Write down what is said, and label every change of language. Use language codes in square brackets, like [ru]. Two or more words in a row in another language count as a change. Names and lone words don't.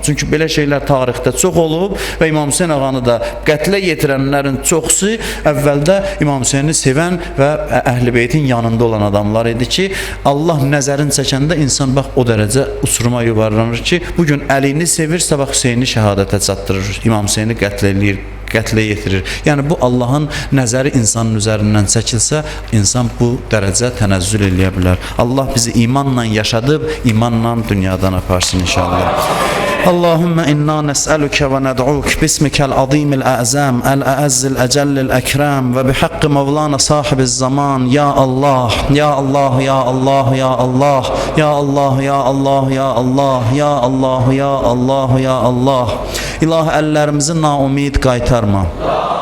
[az] Çünki belə şeylər tarixdə çox olub və İmam Hüseyn ağanı da qətlə yetirənlərin çoxsu əvvəldə İmam Hüseyni sevən və Əhl-i Beytin yanında olan adamlar idi ki, Allah nəzərin çəkəndə insan bax o dərəcə uçuruma yuvarlanır ki, bugün Əlini sevir, sabah Hüseyni şəhadətə çatdırır, İmam Hüseyni qətl eləyir, qətlə yetirir. Yəni bu Allahın nəzəri insanın üzərindən çəkilsə, insan bu dərəcə tənəzzül eləyə bilər. Allah bizi imanla yaşadıb, imanla dünyadan aparsın inşallah. [ar] اللهم إنا نسألك وندعوك باسمك العظيم الأعظم الأعز الأجل الأكرم وبحق مولانا صاحب الزمان. يا الله، يا الله، يا الله، يا الله، يا الله، يا الله، يا الله، يا الله، يا الله، يا الله. [az] İlahi əllərimizi naumid qaytarma.